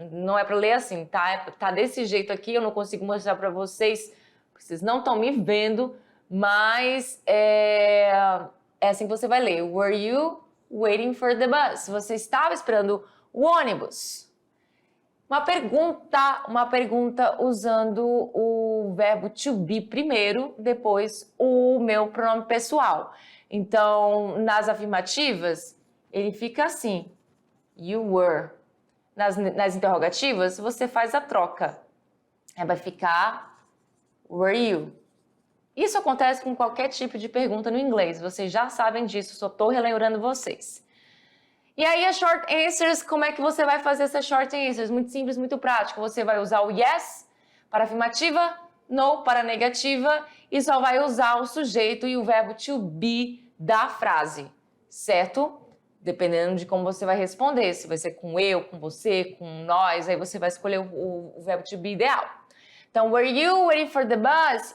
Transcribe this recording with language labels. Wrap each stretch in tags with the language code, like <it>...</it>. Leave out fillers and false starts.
<pt>Não é para ler assim, tá? Tá desse jeito aqui, eu não consigo mostrar para vocês, porque vocês não estão me vendo, mas é assim que você vai ler.</pt> <en>Were you waiting for the bus?</en> <pt>Você estava esperando o ônibus. Uma pergunta usando o verbo to be primeiro, depois o meu pronome pessoal. Então, nas afirmativas, ele fica assim,</pt> <en>you were.</en> <pt>Nas interrogativas, você faz a troca. Vai ficar,</pt> <en>were you.</en> <pt>Isso acontece com qualquer tipo de pergunta no inglês, vocês já sabem disso, só estou relembrando vocês. E aí, as short answers, como é que você vai fazer essas short answers? Muito simples, muito prático. Você vai usar o yes para afirmativa, no para negativa e só vai usar o sujeito e o verbo to be da frase, certo? Dependendo de como você vai responder, se vai ser com eu, com você, com nós, aí você vai escolher o verbo to be ideal.</pt> <en>Então, were you waiting for the bus?</en>